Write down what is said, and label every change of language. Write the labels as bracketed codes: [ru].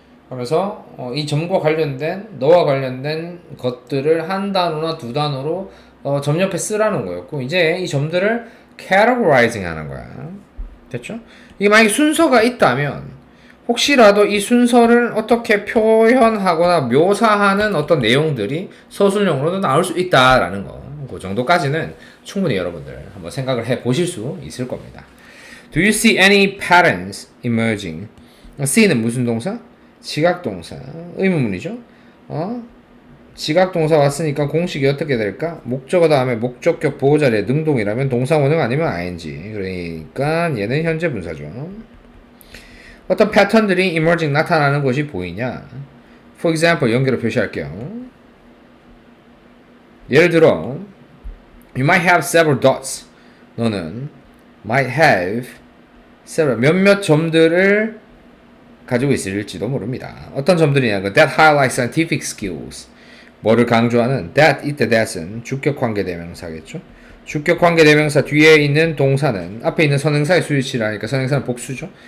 [ko] 그러면서 이 점과 관련된 너와 관련된 것들을 한 단어나 두 단어로 점 옆에 쓰라는 거였고 이제 이 점들을 categorizing 하는 거야. 됐죠? 이게 만약에 순서가 있다면 혹시라도 이 순서를 어떻게 표현하거나 묘사하는 어떤 내용들이 서술형으로도 나올 수 있다라는 거. 그 정도까지는 충분히 여러분들 한번 생각을 해 보실 수 있을 겁니다. [en] Do you see any patterns emerging? [ko] see는 무슨 동사? 지각동사. 의문문이죠. 지각동사 왔으니까 공식이 어떻게 될까? 목적어 다음에 목적격 보호자리에 능동이라면 동사원형 아니면 ing. 그러니까 얘는 현재 분사죠. 어떤 패턴들이 emerging 나타나는 것이 보이냐? For example, 연결을 표시할게요. [en] 예를 들어 You might have several dots. [ko] 너는 [en] might have several [ko] 몇몇 점들을 가지고 있을지도 모릅니다. 어떤 점들이냐? [en] That highlights scientific skills. [ko] 뭐를 강조하는? That, 이때 that은 주격관계대명사겠죠? 주격관계대명사 뒤에 있는 동사는 앞에 있는 선행사의 수일치라니까 선행사는 복수죠.